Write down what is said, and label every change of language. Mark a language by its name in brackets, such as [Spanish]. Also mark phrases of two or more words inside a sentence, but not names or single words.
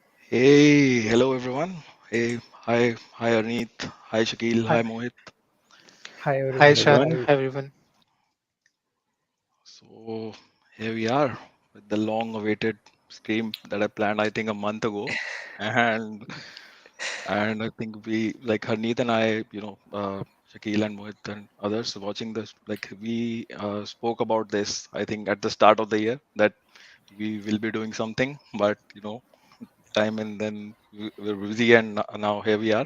[English] Hey, hello everyone. Hey, hi Arneet, hi Shakil, Hi, hi Mohit. Hi hi everyone. Shan, Hi. hi everyone. So here we are with the long-awaited stream that I planned, I think, a month ago, and and I think we like Harneet and I, Shakil and Mohit and others watching this, like we spoke about this, I think, at the start of the year that we will be doing something, but time and then we're busy, and now here we are.